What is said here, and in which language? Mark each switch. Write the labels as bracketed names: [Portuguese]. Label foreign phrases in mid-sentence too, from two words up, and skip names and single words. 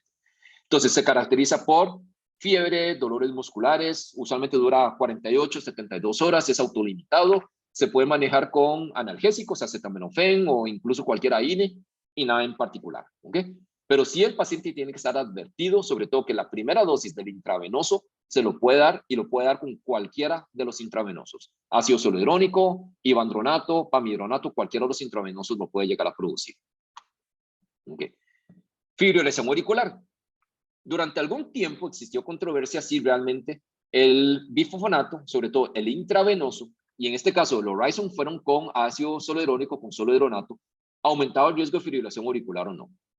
[Spanish] Entonces, se caracteriza por fiebre, dolores musculares, usualmente dura 48, 72 horas, es autolimitado, se puede manejar con analgésicos, acetaminofén o incluso cualquier AINE y nada en particular. ¿Okay? Pero sí el paciente tiene que estar advertido, sobre todo que la primera dosis del intravenoso se lo puede dar y lo puede dar con cualquiera de los intravenosos. Ácido zoledrónico, ivandronato, pamidronato, cualquiera de los intravenosos lo puede llegar a producir. ¿Okay? Fibrilación auricular. Durante algún tiempo existió controversia si realmente el bifosfonato, sobre todo el intravenoso, y en este caso los Horizon fueron con ácido zoledrónico, con zoledronato, aumentaba el riesgo de fibrilación auricular o no.